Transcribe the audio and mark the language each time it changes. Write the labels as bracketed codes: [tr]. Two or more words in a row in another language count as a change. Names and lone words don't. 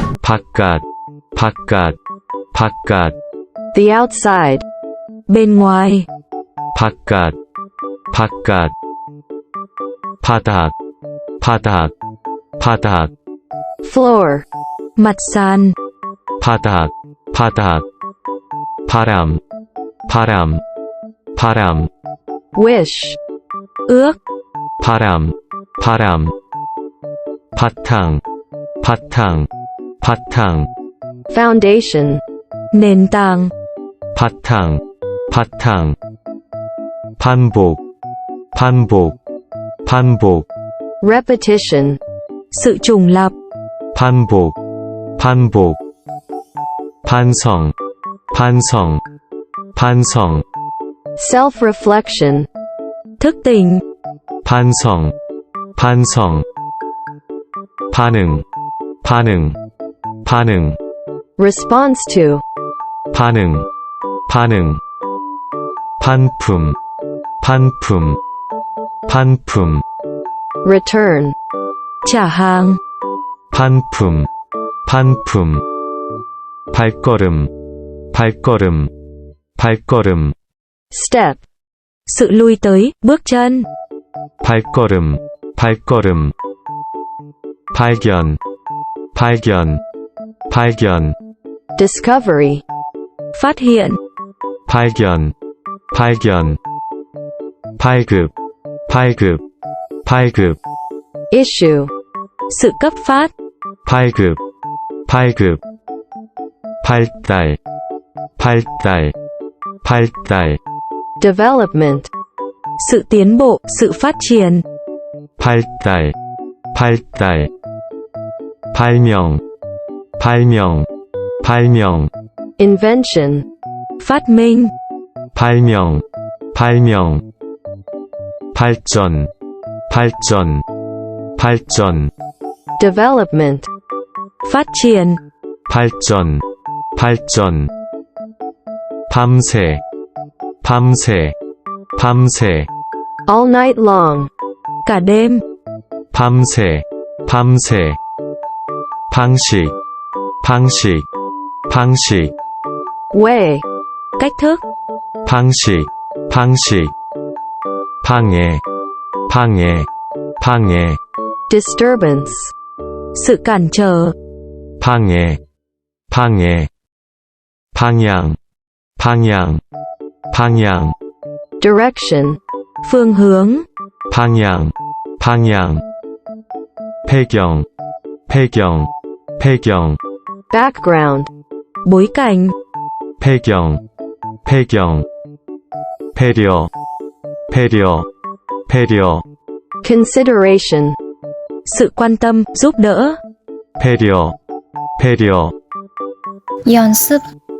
[ko] 바깥, 바깥, 바깥. [en] The outside. [vi] bên ngoài, [ko] 바깥, 바깥. 바닥, 바닥, 바닥. [en] Floor. [vi] mặt sàn, [ko] 바닥, 바닥. 바람, 바람, 바람. [en] Wish. [vi] ước, [ko] 바람, 바람. 바탕, 바탕, 바탕. [en] Foundation. [vi] nền tảng, [ko] 바탕, 바탕. 반복, 반복, 반복. [en] Repetition. [vi] sự trùng lặp, [ko] 반복, 반복. 반성, 반성, 반성. [en] Self-reflection. [vi] thức tỉnh, [ko] 반성, 반성. 반응, 반응, 반응. [en] Response to. [ko] 반응, 반응. 반품, 반품, 반품. [en] Return. [vi] trả hàng, [ko] 반품, 반품. 발걸음, 발걸음, 발걸음. [en] Step. [vi] sự lui tới, bước chân, [ko] 발걸음, 발걸음. 발견, 발견, 발견. [en] Discovery. [vi] phát hiện, [ko] 발견, 발견. 발급, 발급, 발급. [en] Issue. [vi] sự cấp phát, [ko] 발급, 발급. 발달, 발달, 발달. [en] Development. [vi] sự tiến bộ, sự phát triển, [ko] 발달, 발달. 발명, 발명, 발명. [en] Invention. [vi] phát minh, [ko] 발명, 발명. 발전, 발전, 발전. [en] Development. [vi] phát triển, [ko] 발전, 발전. 밤새, 밤새, 밤새. [en] All night long. [vi] cả đêm, [ko] 밤새, 밤새. 방식, 방식, 방식. [en] Way. [vi] cách thức, [ko] 방식, 방식. 방해, 방해, 방해. [en] Disturbance. [vi] sự cản trở, [ko] 방해, 방해. 방향, 방향, 방향. [en] Direction. [vi] phương hướng, [ko] 방향, 방향. 배경, 배경, 배경. [en] Background. [vi] bối cảnh, [ko] 배경, 배경. 배려, 배려, 배려. [en] Consideration. [vi] sự quan tâm, giúp đỡ, [ko] 배려, 배려. 연습